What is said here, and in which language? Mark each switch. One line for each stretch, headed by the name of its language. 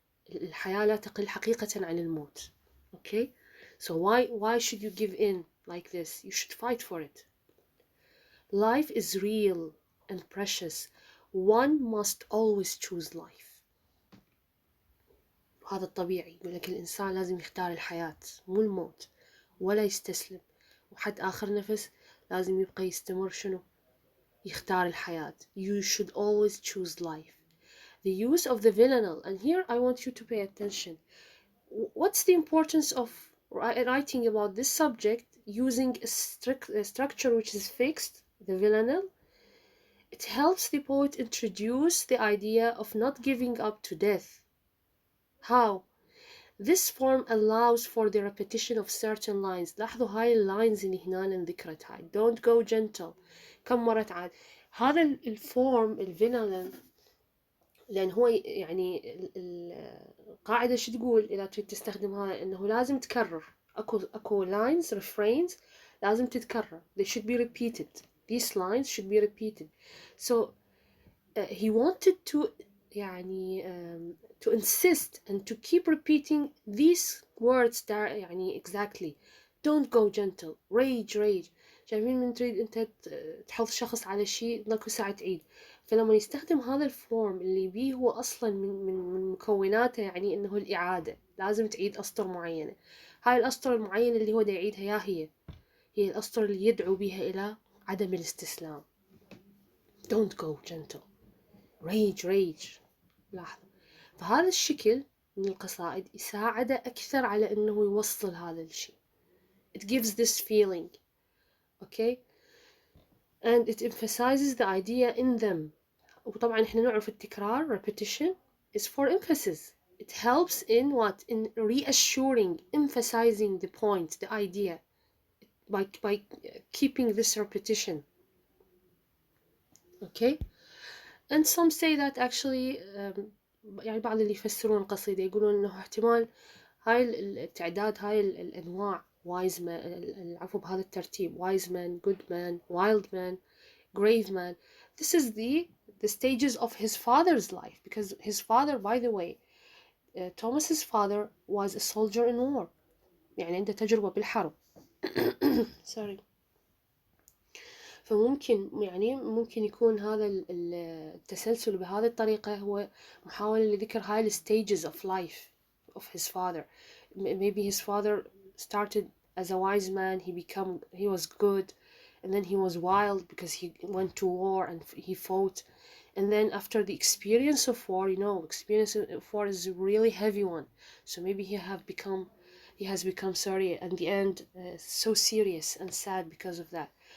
Arabic: الحياة لا تقل حقيقة عن الموت.
English: Okay? So why should you give in like this? You should fight for it. Life is real and precious. One must always choose life.
Arabic: وهذا الطبيعي. يقول لك الإنسان لازم يختار الحياة مو الموت، ولا يستسلم، وحتى آخر نفس لازم يبقى يستمر شنو؟ يختار الحياة.
English: You should always choose life. The use of the villanelle, and here I want you to pay attention. What's the importance of writing about this subject using a structure which is fixed, the villanelle? It helps the poet introduce the idea of not giving up to death. How? This form allows for the repetition of certain lines.
Arabic: لاحظوا هاي اللاينز اللي هنا ذكرت هاي.
English: Don't go gentle.
Arabic: كم مرة تعاد. هذا الفورم الفينالن، لأن هو يعني القاعدة شو تقول إذا تريد تستخدمها؟ إنه لازم تكرر. أكو
English: lines refrains
Arabic: لازم تتكرر.
English: They should be repeated. These lines should be repeated. So he wanted to يعني to insist and to keep repeating these words that يعني exactly. Don't go gentle. Rage rage.
Arabic: شايفين من تريد انت تحط شخص على شيء ضلك ساعة تعيد. فلما يستخدم هذا الفورم اللي بيه هو اصلا من مكوناته يعني انه الاعادة، لازم تعيد اسطر معينة. هاي الاسطر المعينة اللي هو دا يعيدها هي الاسطر اللي يدعو بها الى عدم الاستسلام.
English: Don't go gentle. rage rage.
Arabic: لاحظ، فهذا الشكل من القصائد يساعده أكثر على أنه يوصل هذا الشيء.
English: It gives this feeling. Okay, and it emphasizes the idea in them.
Arabic: وطبعا احنا نعرف التكرار
English: repetition is for emphasis. It helps in what? In reassuring, emphasizing the point, the idea, by keeping this repetition. Okay, and some say that actually
Arabic: يعني بعض اللي يفسرون القصيدة يقولون إنه احتمال هاي التعداد، هاي الأنواع
English: wise man،
Arabic: العفو بهذا الترتيب
English: wise man, good man, wild man, grave man. This is the stages of his father's life, because his father, by the way, Thomas's father was a soldier in war.
Arabic: يعني عنده تجربة بالحرب. sorry. فممكن يعني ممكن يكون هذا التسلسل بهذه الطريقة هو محاولة لذكر هاي
English: stages of life of his father. Maybe his father started as a wise man, he was good, and then he was wild because he went to war and he fought. And then after the experience of war, experience of war is a really heavy one. So maybe he has become sorry at the end, so serious and sad because of that.